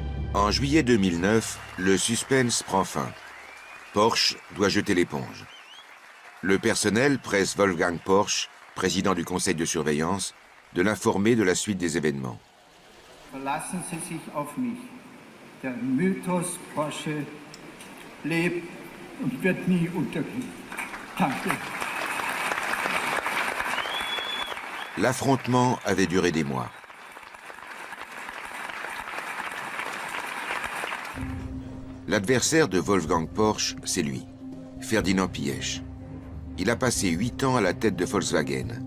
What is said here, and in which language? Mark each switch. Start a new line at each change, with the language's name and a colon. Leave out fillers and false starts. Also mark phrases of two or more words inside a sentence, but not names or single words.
French: En juillet 2009, le suspense prend fin. Porsche doit jeter l'éponge. Le personnel presse Wolfgang Porsche, président du conseil de surveillance, de l'informer de la suite des événements.
German: Verlassen Sie sich auf mich. Der Mythos Porsche lebt und wird nie untergehen. Danke.
French: L'affrontement avait duré des mois. L'adversaire de Wolfgang Porsche, c'est lui, Ferdinand Piëch. Il a passé 8 ans à la tête de Volkswagen.